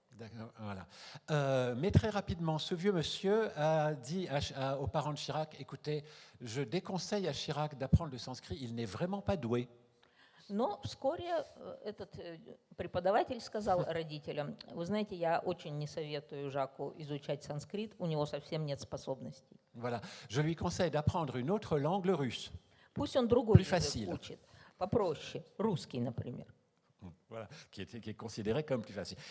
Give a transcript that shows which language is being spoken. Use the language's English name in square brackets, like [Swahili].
[French] d'accord, voilà. Mais très rapidement, ce vieux monsieur a dit aux parents de Chirac, écoutez, je déconseille à Chirac d'apprendre le sanskrit, il n'est vraiment pas doué. [Russian] Но вскоре этот преподаватель сказал родителям: вы знаете, я очень не советую Жаку изучать санскрит, у него совсем нет способностей. [French] Voilà. Je lui conseille d'apprendre une autre langue, le russe. [Russian] Пусть он другой [French] Plus facile. [Russian] язык учит, попроще, русский, например. [French] Voilà, qui est considéré comme plus facile.